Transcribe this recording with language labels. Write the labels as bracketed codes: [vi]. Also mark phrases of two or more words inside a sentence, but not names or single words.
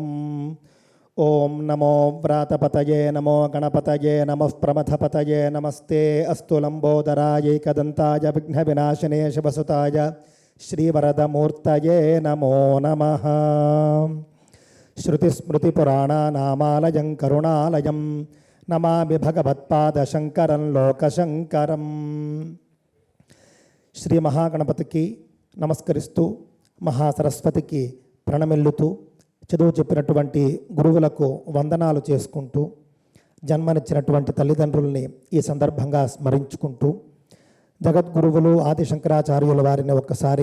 [sa] ओम नमो व्रातपतये नमो गणपतये नमः प्रमथपतये नमस्ते अस्तु लंबोदराय एकदन्ताय विघ्नविनाशिने शिवसुताय श्रीवरदमूर्तये नमो नमः। श्रुतिस्मृतिपुराणानामालयं करुणालयं नमामि भगवत्पादशंकरं लोकशंकरं। [te] శ్రీ మహాగణపతికి నమస్కరిస్తూ మహాసరస్వతికి ప్రణమిల్లుతూ చదువు చెప్పినటువంటి గురువులకు వందనాలు చేసుకుంటూ జన్మనిచ్చినటువంటి తల్లిదండ్రుల్ని ఈ సందర్భంగా స్మరించుకుంటూ జగద్గురువులు ఆదిశంకరాచార్యుల వారిని ఒక్కసారి